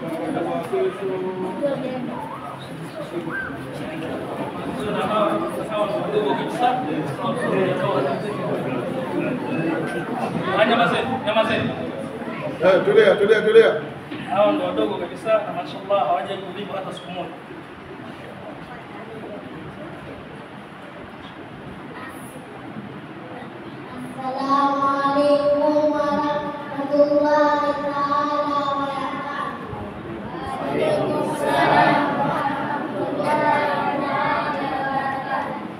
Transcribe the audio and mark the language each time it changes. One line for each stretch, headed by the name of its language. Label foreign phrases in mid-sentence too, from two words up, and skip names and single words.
Swahili: Tulia. Hao ndio wadogo kabisa na mashallah hawajawahi kulipa hata siku moja.
Arabic: السلام عليكم ورحمة الله تعالى وبركاته. وعليكم السلام ورحمة الله وبركاته.